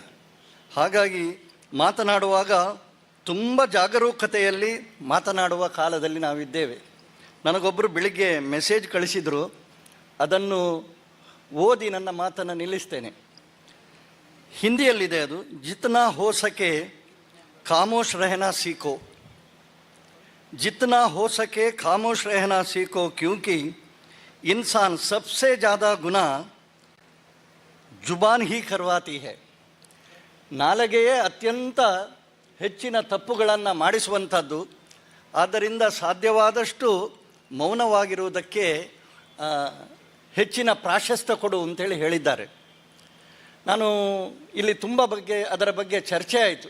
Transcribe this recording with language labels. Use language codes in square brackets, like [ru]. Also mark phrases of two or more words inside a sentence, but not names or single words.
[kn] ಹಾಗಾಗಿ ಮಾತನಾಡುವಾಗ ತುಂಬ ಜಾಗರೂಕತೆಯಲ್ಲಿ ಮಾತನಾಡುವ ಕಾಲದಲ್ಲಿ ನಾವಿದ್ದೇವೆ. ನನಗೊಬ್ಬರು ಬೆಳಿಗ್ಗೆ ಮೆಸೇಜ್ ಕಳಿಸಿದರು, ಅದನ್ನು ಓದಿ ನನ್ನ ಮಾತನ್ನು ನಿಲ್ಲಿಸ್ತೇನೆ. ಹಿಂದಿಯಲ್ಲಿದೆ ಅದು. [hi] जितना हो सके खामोश रहना सीखो, जितना हो सके खामोश रहना सीखो, क्योंकि इंसान सबसे ज़्यादा गुनाह जुबान ही करवाती है. [kn] ನಾಲಿಗೆಯೇ ಅತ್ಯಂತ ಹೆಚ್ಚಿನ ತಪ್ಪುಗಳನ್ನು ಮಾಡಿಸುವಂಥದ್ದು. ಆದ್ದರಿಂದ ಸಾಧ್ಯವಾದಷ್ಟು ಮೌನವಾಗಿರುವುದಕ್ಕೆ ಹೆಚ್ಚಿನ ಪ್ರಾಶಸ್ತ್ಯ ಕೊಡು ಅಂತೇಳಿ ಹೇಳಿದ್ದಾರೆ. ನಾನು ಇಲ್ಲಿ ತುಂಬ ಅದರ ಬಗ್ಗೆ ಚರ್ಚೆ ಆಯಿತು.